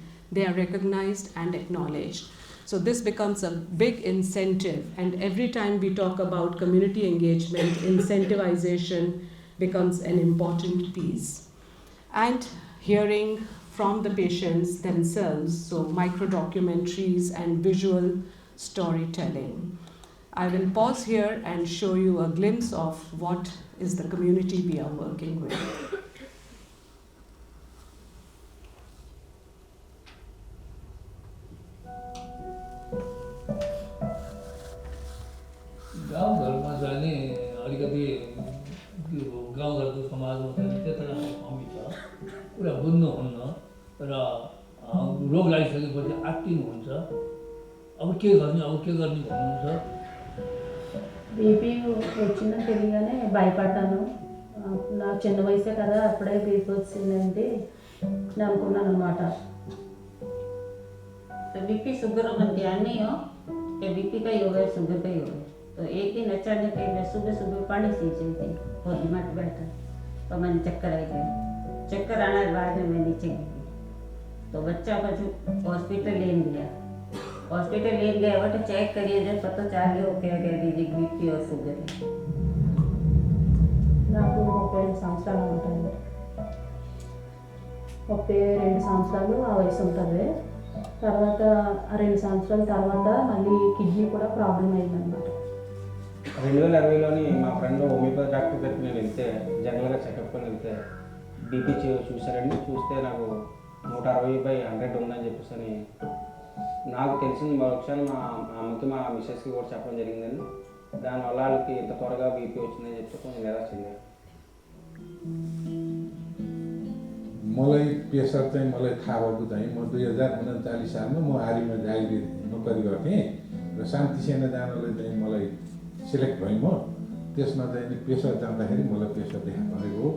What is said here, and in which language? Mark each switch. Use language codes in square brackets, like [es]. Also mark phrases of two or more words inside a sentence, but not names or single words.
[en] They are recognized and acknowledged. So this becomes a big incentive, and every time we talk about community engagement, incentivization becomes an important piece. And hearing from the patients themselves, so micro-documentaries and visual storytelling. I will pause here and show you a glimpse of what is the community we are working with. [ne] गाउँघरमा जाने अलिकति गाउँघरको समाजमा चाहिँ त्यस्तो खालको कमी छ कुरा बुझ्नुहुन्न र रोग लागिसकेपछि आत्तिनुहुन्छ अब के गर्ने भन्नुहुन्छ [te] బీపీ వచ్చిందో తెలియగానే భయపడ్డాను. నా చిన్న వయసే కదా అప్పుడే బీపీ వచ్చిందంటే నేను అనుకున్నాను అనమాట. [hi] तो बीपी शुगर का ध्यान नहीं हो कि बीपी का ही हो गया शुगर का ही हो गया। तो एक दिन अचानक मैं सुबह सुबह पानी सी चली थी और दिमाग बैठा तो मैंने चक्कर आ गया। चक्कर आने के बाद में मैं नीचे गिरी तो बच्चा को जो हॉस्पिटल ले गया। हॉस्पिटल ले गया वो तो चेक करिए जब पता चल गया क्या कह दीजिए बीपी और शुगर है। [te] నాకు 32 సంవత్సరాలు ఉంటాయి. 32 సంవత్సరాలు ఆ వయసు ఉంటుంది. తర్వాత ఆ 2 సంవత్సరాల తర్వాత మళ్ళీ కిడ్నీ కూడా ప్రాబ్లం అయిందన్నమాట. 2020లోని మా [en] friend homeopathy doctor [te] దగ్గరికి నేను వెళ్తే జనరల్గా చెకప్కి వెళ్తే బీపీ చూశారండి. చూస్తే నాకు 160/100 ఉందని చెప్పేసి అని నాకు తెలిసిన మరుక్షణం మా అమ్మకి మా మిస్సెస్కి కూడా చెప్పడం జరిగిందండి. దానివల్ల వాళ్ళకి ఇంత త్వరగా బీపీ వచ్చిందని చెప్తే కొంచెం నిరాశ చెందారు. [ne] मलाई प्रेसर चाहिँ मलाई थाहा भएको चाहिँ म 2039 सालमा म आर्मीमा जागिर नोकरी गर्थेँ र शान्ति सेना जानलाई चाहिँ मलाई सिलेक्ट भएँ म। त्यसमा चाहिँ प्रेसर जाँदाखेरि मलाई प्रेसर देखा परेको हो।